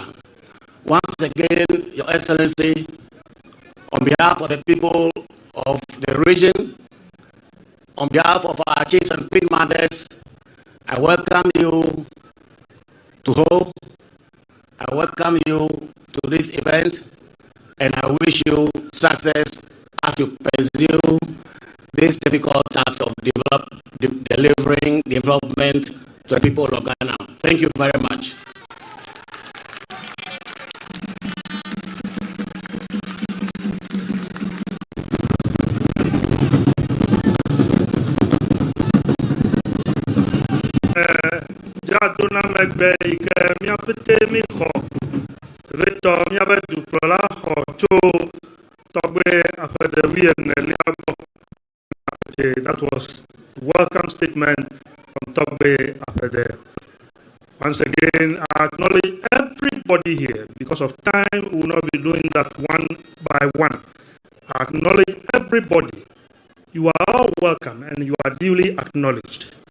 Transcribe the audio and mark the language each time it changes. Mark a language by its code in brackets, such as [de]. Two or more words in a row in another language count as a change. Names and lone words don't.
[en] Once again, Your Excellency, on behalf of the people of the region, on behalf of our chiefs and queen mothers, I welcome you to Ho. I welcome you to this event, and I wish you success as you pursue this difficult task of delivering development to the people of Ghana. Thank you very much. [ee] Jaduna megbe ike miapete mi xɔ veto miabe dukplɔla xɔ tso tɔgbe aƒedewi enelia gbɔ. [en] That was welcome statement from Togbe Afede. Once again, I acknowledge everybody here. Because of time, we will not be doing that one by one. I acknowledge everybody. You are all welcome and you are duly acknowledged.